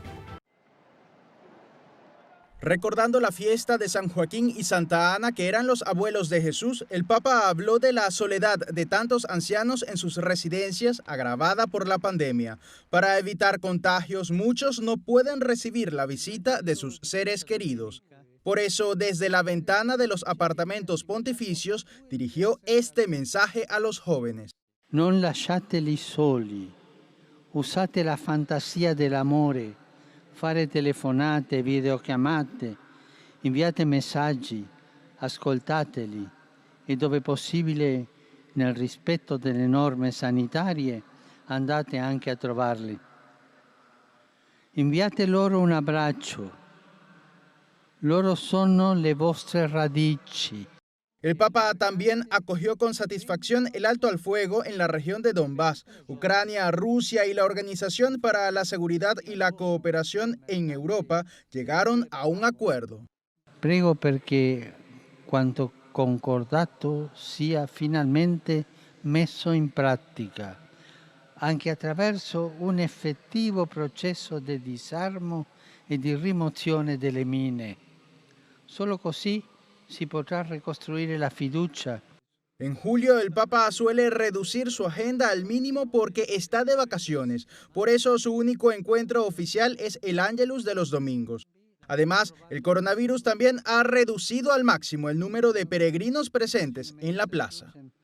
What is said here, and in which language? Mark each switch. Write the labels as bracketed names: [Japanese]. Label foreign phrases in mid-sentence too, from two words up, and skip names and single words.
[Spanish] Recordando la fiesta de San Joaquín y Santa Ana, que eran los abuelos de Jesús, el Papa habló de la soledad de tantos ancianos en sus residencias agravada por la pandemia. Para evitar contagios, muchos no pueden recibir la visita de sus seres queridos. Por eso, desde la ventana de los apartamentos pontificios, dirigió este mensaje a los jóvenes. [Italian] Non lasciateli soli, usate la fantasia dell'amore, fare telefonate, videochiamate, inviate messaggi, ascoltateli e dove possibile, nel rispetto delle norme sanitarie, andate anche a trovarli. Inviate loro un abbraccio, loro sono le vostre radici. [Spanish] El Papa también acogió con satisfacción el alto al fuego en la región de Donbass, Ucrania, Rusia y la Organización para la Seguridad y la Cooperación en Europa llegaron a un acuerdo. [Italian] Prego perché quanto concordato sia finalmente messo in pratica, anche attraverso un effettivo processo di disarmo e di rimozione delle mine. Solo così si potrà ricostruire la fiducia. [Spanish] En julio, el Papa suele reducir su agenda al mínimo porque está de vacaciones. Por eso, su único encuentro oficial es el Ángelus de los domingos. Además, el coronavirus también ha reducido al máximo el número de peregrinos presentes en la plaza.